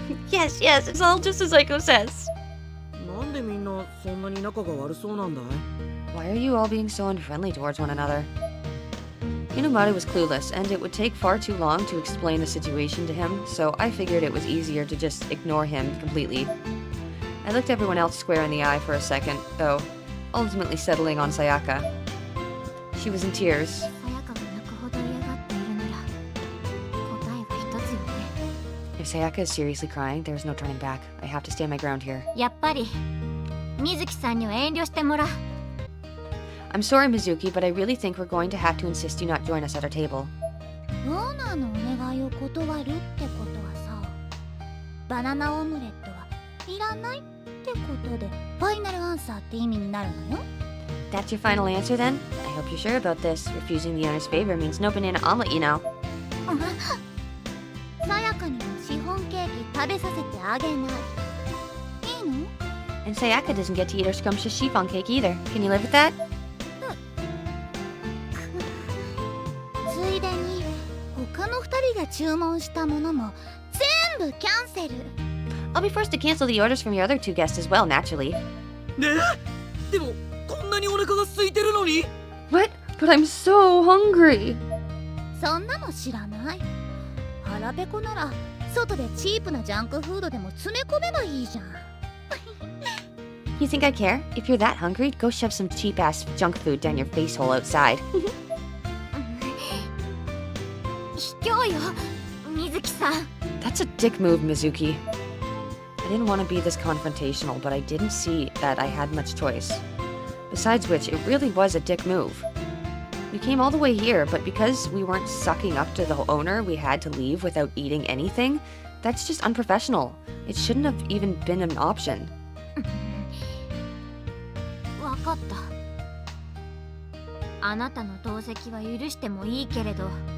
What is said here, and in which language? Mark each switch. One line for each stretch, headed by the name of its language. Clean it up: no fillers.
English: Yes, yes, it's all just as Aiko says.
Japanese: なんでみんなそんなに仲が悪そうなんだい？
English: Why are you all being so unfriendly towards one another? Inumaru was clueless, and it would take far too long to explain the situation to him, so I figured it was easier to just ignore him completely. I looked everyone else square in the eye for a second, though, ultimately settling on Sayaka. She was in tears.
Japanese: さやかが泣くほど嫌がっているなら、答えは一つよね。
English: If Sayaka is seriously crying, there's no turning back. I have to stand my ground here.
Japanese: やっぱり水木さんには遠慮してもらう。
English: I'm sorry, Mizuki, but I really think we're going to have to insist you not join us at our table.
Japanese: ローナーのお願いを断るってことはさ、バナナオムレットはいらないってことでファイナルアンサーって意味になるのよ。
English: That's your final answer, then? I hope you're sure about this. Refusing the owner's favor means no banana omelet, you know.
Japanese: さやかにもシフォンケーキ食べさせてあげない。いいの？
English: And Sayaka doesn't get to eat her scrumptious chiffon cake either. Can you live with that?
Japanese: ついでに他の2人が注文したものも全部キャンセル。
English: I'll be forced to cancel the orders from your other two guests as well, naturally.
Japanese: ねえ？でもこんなにお腹が空いてるのに。
English: What? But I'm so hungry.
Japanese: そんなの知らない。腹ペコなら外でチープなジャンクフードでも詰め込めばいいじゃん。
English: You think I care? If you're that hungry, go shove some cheap-ass junk food down your face hole outside.
Japanese: 卑怯よ、水木さん。
English: That's a dick move, Mizuki. I didn't want to be this confrontational, but I didn't see that I had much choice. Besides which, it really was a dick move. We came all the way here, but because we weren't sucking up to the owner, we had to leave without eating anything. That's just unprofessional. It shouldn't have even been an option.
Japanese: わかった。あなたの同席は許してもいいけれど。